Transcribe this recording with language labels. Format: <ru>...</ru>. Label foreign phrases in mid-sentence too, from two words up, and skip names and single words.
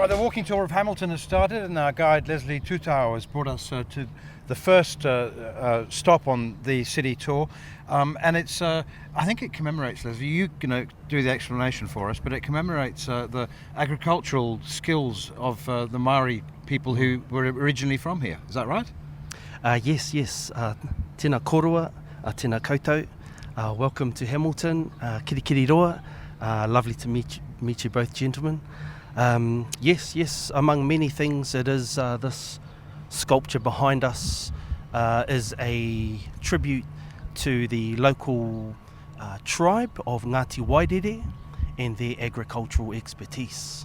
<en>Right, the walking tour of Hamilton has started, and our guide Leslie Tutau has brought us to the first stop on the city tour, and it's I think it commemorates, Leslie, you know, do the explanation for us, but it commemorates the agricultural skills of the Maori people who were originally from here. Is that right? Yes.</en> <mi>Tēnā korua, tēnā koutou.</mi> <en>Welcome to Hamilton. Kirikiri roa. Lovely to meet you both, gentlemen. Yes, among many things, it is this sculpture behind us is a tribute to the local tribe of Ngāti Wairere and their agricultural expertise.</en>